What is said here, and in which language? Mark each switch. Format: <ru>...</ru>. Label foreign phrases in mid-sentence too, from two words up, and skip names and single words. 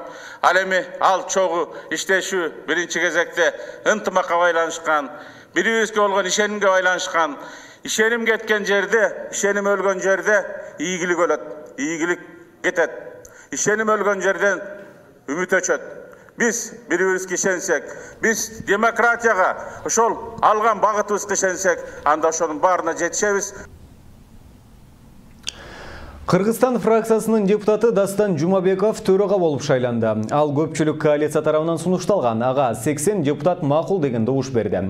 <ky>Ал эми ал чогуу иштешүү биринчи кезекте ынтымакка байланышкан, бири-бирибизге болгон ишенимге байланышкан. Ишеним кеткен жерде, ишеним өлгөн жерде ийгилик өлөт, ийгилик кетет. Ишеним өлгөн жерден үмүт өчөт. Биз бири-бирибизге ишенсек, биз демократияга ошол алган багытыбызга ишенсек, анда ошонун баарына жетишебиз. Кыргызстан фракциясынын депутаты Дастан Жумабеков төрага болуп шайланды. Ал көпчүлүк коалиция тарабынан сунушталган. Ага 80 депутат макул деген добуш берди.</ky>